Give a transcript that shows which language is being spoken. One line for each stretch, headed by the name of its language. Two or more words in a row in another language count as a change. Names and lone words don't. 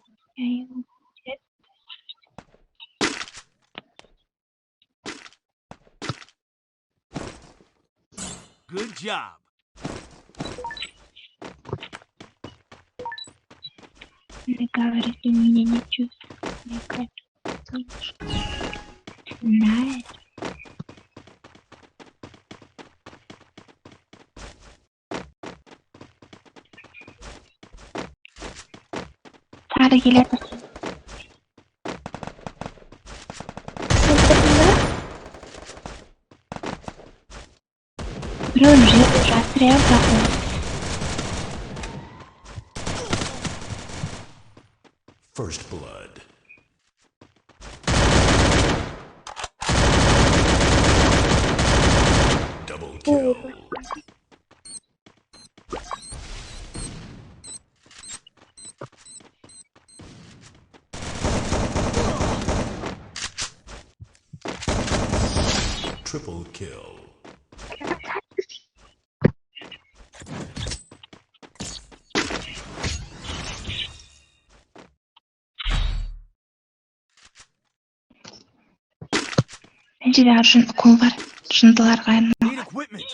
Kazakh: Аюу.
English: Good job.
Russian: Ты говоришь, ты меня не чувствуешь. Я как слышу. Знаешь,
Kazakh: сары келеді. Біреуін жерде жатыр иә бірақ
English: First blood. Double kill. Triple kill.
Kazakh: мына жерде қол бар. Жындыларға
English: Need equipment.